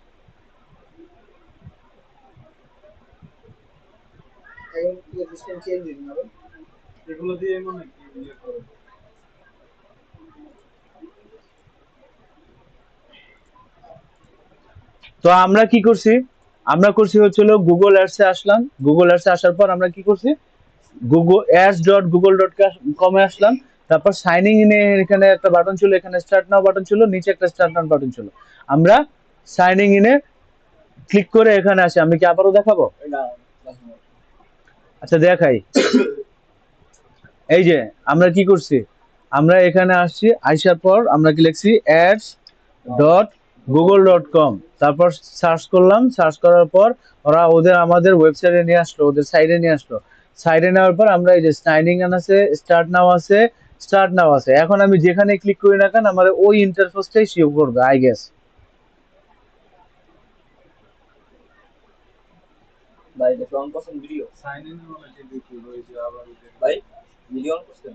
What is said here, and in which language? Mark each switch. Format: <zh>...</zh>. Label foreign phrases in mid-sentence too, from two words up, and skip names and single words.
<bn>এগুলো দিয়ে মনে ইয়ে করো। তো আমরা কি করছি? আমরা করছি হচ্ছিল গুগল অ্যাডস এ আসলাম। গুগল অ্যাডস এ আসার পর আমরা কি করছি? গুগল ads.google.com এ আসলাম। তারপর</bn> <en>signing in</en> <bn>এখানে একটা বাটন ছিল, এখানে</bn> <en>start now</en> <bn>বাটন ছিল, নিচে একটা</bn> <en>start now</en> <bn>বাটন ছিল। আমরা</bn> <en>signing in</en> <bn>ক্লিক করে এখানে আসি। আমি কি আবারও দেখাবো? আচ্ছা দেখাই। এই যে আমরা কি করছি, আমরা এখানে আসছি, আসার পর আমরা কি লিখছি? ads.google.com। তারপর সার্চ করলাম, সার্চ করার পর ওরা আমাদের ওয়েবসাইটে নিয়ে আসলো, ওদের সাইডে নিয়ে আসলো। সাইডে নেওয়ার পর আমরা এই যে</bn> <en>signing in</en> <bn>আছে,</bn> <en>start now</en> <bn>আছে। এখন আমি যেখানে ক্লিক করি না কেন, আমার ওই ইন্টারফেসটাই শো করবে</bn> <en>I guess.</en> <bn>ভাই দেখো অন করছেন ভিডিও সাইন ইন হলো যে ভিডিও রয়েছে আবার ভাই ভিডিও অন করছেন</bn>